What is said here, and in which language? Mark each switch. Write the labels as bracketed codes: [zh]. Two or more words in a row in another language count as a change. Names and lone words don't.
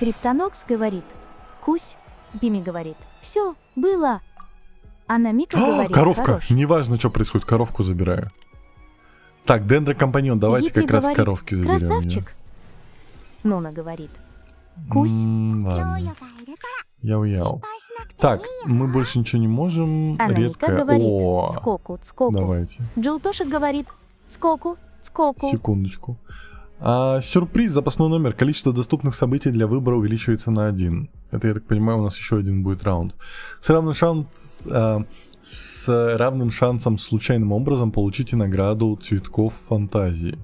[ru] Криптонокс говорит, Кусь. Пими говорит, все, было. Анамика говорит, Коровка. хорош. Неважно, что происходит, коровку забираю. Так, Дендрокомпаньон, давайте Ипли как раз говорит, коровки заберем. красавчик. Нуна говорит, Кусь. Ладно. [ja] ヨーヨがいるから心 [ru] Яу-яу. [ja] 配しなくていい [ru] Так, [ja] よ [ru] мы больше ничего не можем. Анамика Редко. говорит, О, скоку, скоку. давайте. Джилтошек говорит, скоку, скоку. Секундочку. Сюрприз, запасной номер. Количество доступных событий для выбора увеличивается на 1. Это, я так понимаю, у нас еще один будет раунд. С равным шансом случайным образом получите награду цветков фантазии.